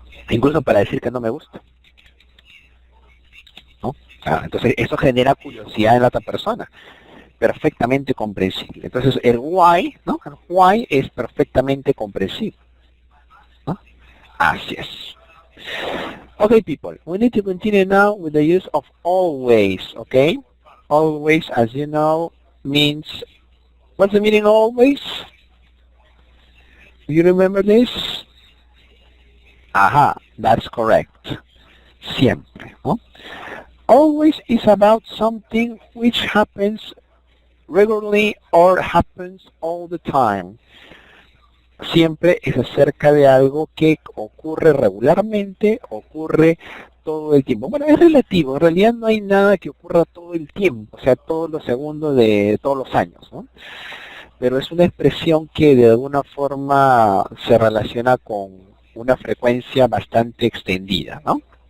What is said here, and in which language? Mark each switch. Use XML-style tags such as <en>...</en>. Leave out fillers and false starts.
<es>Incluso para decir que no me gusta, ¿no? Entonces eso genera curiosidad en la otra persona, perfectamente comprensible. Entonces el why, ¿no? El why es perfectamente comprensible, ¿no? Así es.</es> <en>Okay, people, we need to continue now with the use of always, okay? Always, as you know, means, what's the meaning of always? Do you remember this? Aha, that's correct.</en> <es>Siempre, ¿no?</es> <en>Always is about something which happens regularly or happens all the time.</en> <es>Siempre es acerca de algo que ocurre regularmente, ocurre todo el tiempo. Bueno, es relativo, en realidad no hay nada que ocurra todo el tiempo, o sea, todos los segundos de todos los años, ¿no? Pero es una expresión que de alguna forma se relaciona con una frecuencia bastante extendida, ¿no?</es>